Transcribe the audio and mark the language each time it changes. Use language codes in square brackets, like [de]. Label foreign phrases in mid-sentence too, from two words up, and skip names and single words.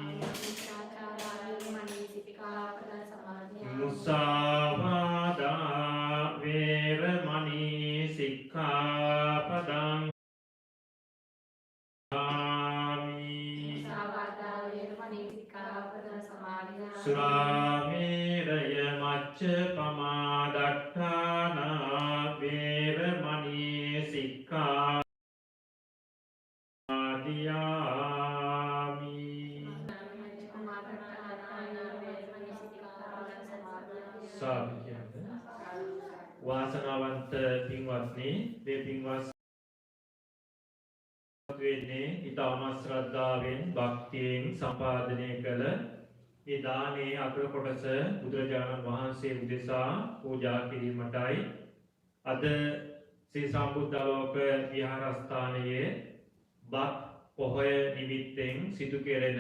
[pi] Musāvādā veramani sikkhapadang Surāmeraya maccapamā daṭṭhāna veramani sikkhapadiyāmi. [si] සාදු කියන්න. වාසනාවන්ත පින්වත්නි, මේ පින්වත් වෙන්නේ ඊටම ශ්‍රද්ධාවෙන් භක්තියෙන් සම්පාදනය කළ මේ දානයේ අග්‍ර කොටස බුදුරජාණන් වහන්සේ උදෙසා පූජා කිරීමටයි අද ශ්‍රී සම්බුද්ධලෝක විහාරස්ථානයේ බත් පොහොය නිමිත්තෙන් සිදු කෙරෙන